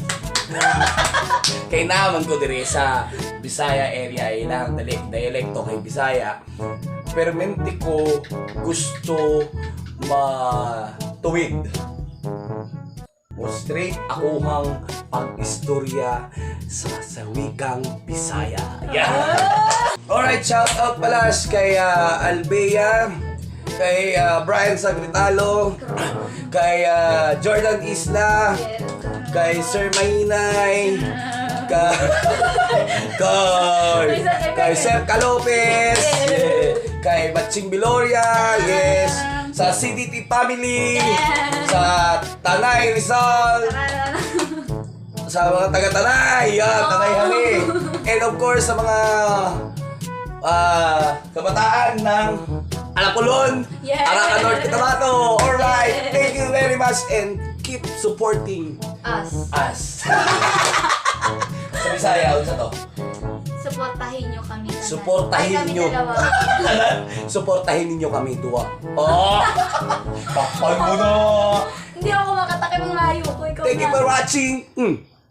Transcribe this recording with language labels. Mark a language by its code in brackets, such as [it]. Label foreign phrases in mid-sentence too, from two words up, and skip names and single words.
[ceb] Kay naman ko dire sa Bisaya area ilang dialekto kay Bisaya. Permente ko gusto matuwid o straight akuhang pag-istorya sa wikang Bisaya. [en] Yeah. Alright, shout out pala kay Albea, kay Brian Sagritalo, kay Jordan Isla, kay Sir Mahinay, [tl] kay Sir Calopez, kay Batching Biloria, yes, sa CDT family, sa Tanay Rizal, sa mga taga-Tanay, yan, Tanay Hali, [en] and of course [tl] sa mga kabataan ng Alacolon, [en] Yeah. Arakan North Cotabato. Alright, thank you very much and keep supporting Us. us. [ceb] Sa Bisaya, ano sa to? [tl] Suportahin nyo kami. tanan. Suportahin Ay, kami nyo. dalawa. [ceb] Suportahin ninyo kami duwa. [tl] Oh! Takpan mo na! Hindi ako makatakip ng layo ko. Ikaw [en] Thank you [tl] na. [en] for watching.